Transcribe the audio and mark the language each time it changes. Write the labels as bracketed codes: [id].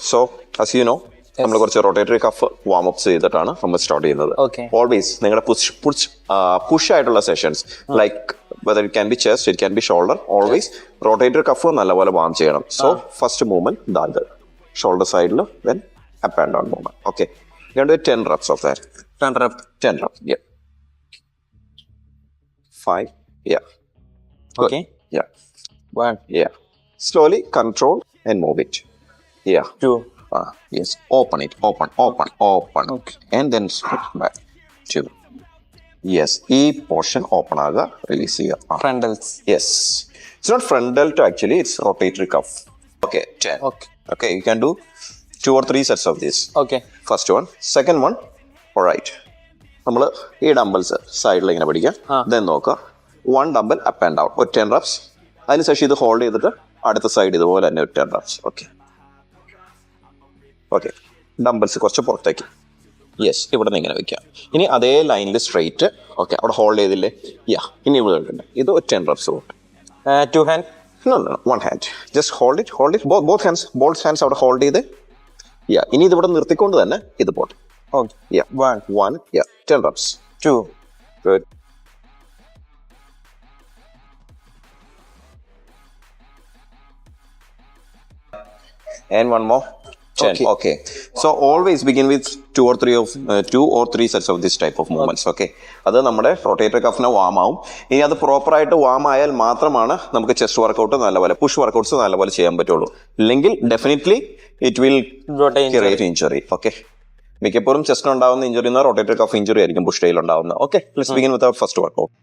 [en] So as you know, [ml] നമ്മൾ കുറച്ച് rotatory cough warm-ups ചെയ്തിട്ടാണ് നമ്മൾ സ്റ്റാർട്ട് ചെയ്യുന്നത്. [en] always [ml] നിങ്ങളുടെ പുഷ് ആയിട്ടുള്ള [en] sessions like whether it can be chest, it can be shoulder, always rotatory cuff [ml] നല്ലപോലെ വാം ചെയ്യണം. [en] So first movement that shoulder സൈഡിൽ, then up and down movement. Okay, you can do 10 reps of that. 10 reps. Yeah. 5. Yeah. Okay. Yeah. 1. Yeah. Slowly control and move it. Yeah. 2. Yes. Open it. Open. Okay. And then switch back. 2. Yes. E portion open aga release here. Frontals. Yes. It's not frontal to actually. It's rotatory cuff. Okay. 10. Okay. You can do 2 or 3 sets of this. Okay. First one. Second one. All right. [ml] നമ്മൾ ഈ dumbbells സൈഡിൽ ഇങ്ങനെ പിടിക്കാം. Then നോക്കുക, 1 dumbbell up and down, ഒരു 10 reps. അതിനുശേഷം ഇത് hold ചെയ്തിട്ട് അടുത്ത സൈഡ് ഇതുപോലെ തന്നെ ഒരു 10 reps. ഓക്കെ, ഡംബിൾസ് കുറച്ച് പുറത്തേക്ക്. യെസ്, ഇവിടെ നിന്ന് ഇങ്ങനെ വെക്കാം. ഇനി അതേ ലൈനിൽ സ്ട്രെയിറ്റ്. ഓക്കെ, അവിടെ ഹോൾഡ് ചെയ്തില്ലേ? ഇനി ഇവിടെ ഉണ്ട്. ഇത് ഒരു 10 reps. [en] 2 hand? No, 1 hand. Just hold it. [ml] Both hands അവിടെ ഹോൾഡ് ചെയ്ത്. ഇനി ഇതിവിടെ നിർത്തിക്കൊണ്ട് തന്നെ ഇത് പോട്ടെ. [en] Okay. 1. 10 reps. 2. Good. And one more. 10. Okay. So always begin with 2 or 3 sets of this type of movements. [ml] Okay. അത് നമ്മുടെ റൊട്ടേറ്ററി കഫിനെ വാം ആവും. ഇനി അത് പ്രോപ്പറായിട്ട് വാം ആയാൽ മാത്രമാണ് നമുക്ക് ചെസ്റ്റ് വർക്കൗട്ട് നല്ലപോലെ, പുഷ് വർക്കൗട്ട്സ് നല്ലപോലെ ചെയ്യാൻ പറ്റുള്ളൂ. [en] ഇല്ലെങ്കിൽ definitely it will create injury. [ml] Okay, മിക്കപ്പോഴും ചെസ്റ്റിന് ഉണ്ടാവുന്ന ഇഞ്ചുറി എന്ന റൊട്ടേറ്ററി കഫ് ഇഞ്ചുറി ആയിരിക്കും പുഷ് ഡേയിൽ ഉണ്ടാവുന്നത്. [en] Okay, let's begin with our first workout.